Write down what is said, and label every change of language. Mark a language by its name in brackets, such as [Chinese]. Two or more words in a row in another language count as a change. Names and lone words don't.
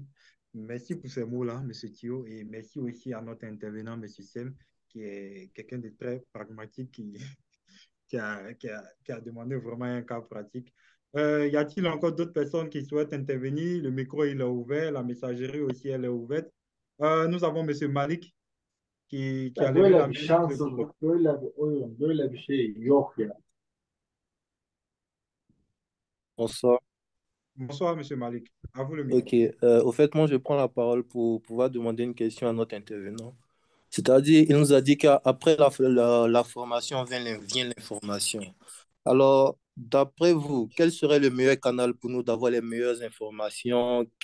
[French] Merci pour ces mots-là, Monsieur Thio, et merci aussi à notre intervenant, Monsieur Sem, qui est quelqu'un de très pragmatique, qui a demandé vraiment un cas pratique. Y a-t-il encore d'autres personnes qui souhaitent intervenir? Le micro, il est ouvert, la messagerie aussi, elle est ouverte. Nous avons Monsieur Malik qui a levé Böyle la bir main pour le groupe. [Turkish] şanssızlık, böyle bir oyun, böyle bir şey yok ya. [French] Bonsoir. Bonsoir, Monsieur Malik. À vous le micro. Ok. Au fait, moi, je prends la parole pour pouvoir demander une question à notre intervenant. C'est-à-dire, il nous a dit qu'après la formation vient l'information. Alors, d'après vous, quel serait le meilleur canal pour nous d'avoir les meilleures informations?